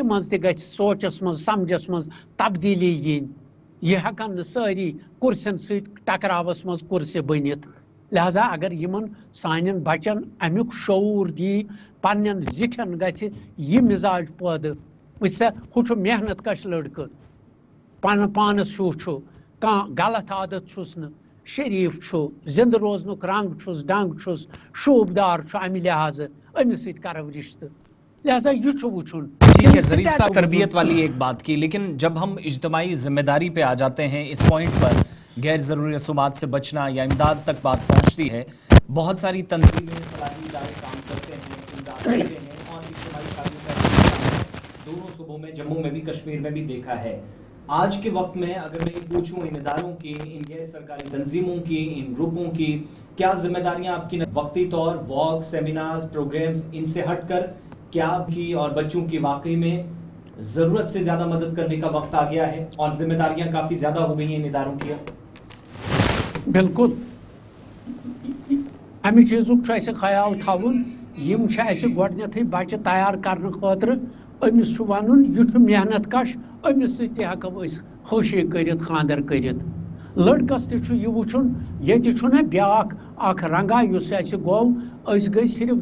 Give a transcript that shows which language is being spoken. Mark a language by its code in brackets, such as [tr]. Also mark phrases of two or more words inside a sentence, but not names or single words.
[ks] منٛز تہِ گژھِ سونچس منٛز سمجھس منٛز تبدیٖلی یِنۍ یہِ ہٮ۪کن نہٕ سٲری کُرسین سۭتۍ ٹکراوس منٛز کُرسہِ بٔنِتھ لہذا اگر یِمن سانٮ۪ن بچن امیُک شعوٗر دی پننٮ۪ن زِٹھٮ۪ن گژھِ یہِ مِزاج پٲدٕ وٕچھ سا ہُہ چھُ محنت کش لڑکہٕ پانس ہیوٗ چھُ کانٛہہ غلط عادت چھُس نہٕ شریٖف چھُ زِندٕ روزنُک رنٛگ چھُس ڈنٛگ چھُس شوٗبدار چھُ امہِ لحاظہٕ أمِس سۭتۍ کرو رشتہٕ لہذا یہ چھُ وٕچھُن [ur] ٹھیک ہے ظریف صاحب تربیت والی ایک بات کی لیکن جب ہم اجتماعی ذمہ داری پہ آ جاتے ہیں اس پوائنٹ پر غیر ضروری رسومات سے بچنا یا امداد تک بات پہنچتی ہے بہت ساری تنظیمیں فلاحی ادارے کام کرتے ہیں امداد دیتے ہیں اور اجتماعی شادیوں کا دونوں صوبوں میں جموں میں بھی کشمیر میں بھی دیکھا ہے آج کے وقت میں اگر میں یہ پوچھوں ان اداروں کی ان غیر سرکاری تنظیموں کی ان گروپوں کی کیا ذمہ داریاں آپ کی وقتی طور [en] walk seminar programs [ur] ان سے ہٹ کر کیا آپ کی اور بچوں کی واقعی میں ضرورت سے زیادہ مدد کرنے کا وقت آ گیا ہے اور ذمہ داریاں کافی زیادہ ہو گئی ہیں ان اداروں کی [ks] بالکل امہِ چیٖزُک چھُ اَسہِ خیال تھاوُن یِم چھِ اَسہِ گۄڈنٮ۪تھٕے بچہِ تیار کرنہٕ خٲطرٕ أمِس چھُ وَنُن یہِ چھُ محنت کش أمِس سۭتۍ تہِ ہٮ۪کو أسۍ خوشی کٔرِتھ خانٛدر کٔرِتھ لڑکس تہِ چھُ یہِ وٕچھُن ییٚتہِ چھُنہ بیٛاکھ اکھ رنگا یُس اَسہِ گوٚو أسۍ گٔے صرف